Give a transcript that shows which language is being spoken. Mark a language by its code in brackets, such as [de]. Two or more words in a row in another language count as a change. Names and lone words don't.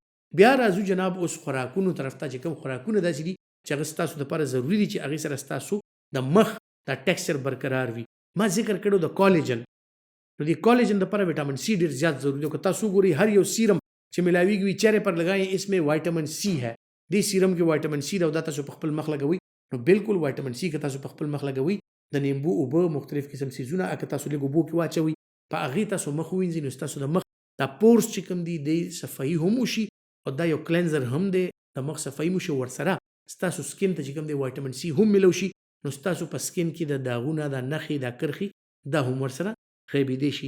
[ps] بیا راځو جناب اوس خوراکونو طرف ته چې کوم خوراکونه داسې دي چې هغه ستاسو دپاره ضروري دي چې هغې سره ستاسو د مخ دا ټیکسچر برقرار وي. ما ذکر کړو د کالجن، نو د کالجن دپاره [en] vitamin C [ps] ډېر زیات ضروري دی. که تاسو ګورئ هر یو سیرم چې ملاویږي وي [ur] چهرے پر لگائیں اس میں وائٹامن سی ہے، [ps] دې سیرم کې [en] vitamin C [ps] دا تاسو په خپل مخ لګوئ نو بالکل [en] vitamin C [ps] که تاسو په خپل مخ لګوئ د نیمبو اوبه مختلف قسم سیزونه که تاسو لږ اوبو کې واچوئ په هغې تاسو مخ ووینځئ نو ستاسو د مخ دا پورس چې کوم دي د صفایي هم وشي او دا یو کلینزر هم دی، د مخ صفایي مو شي، ورسره ستاسو سکین ته چې کوم دی [en] vitamin C [ps] هم ملو شي نو ستاسو په سکین کې د داغونه د نښې د کرښې دا هم ورسره غیبېدی شي.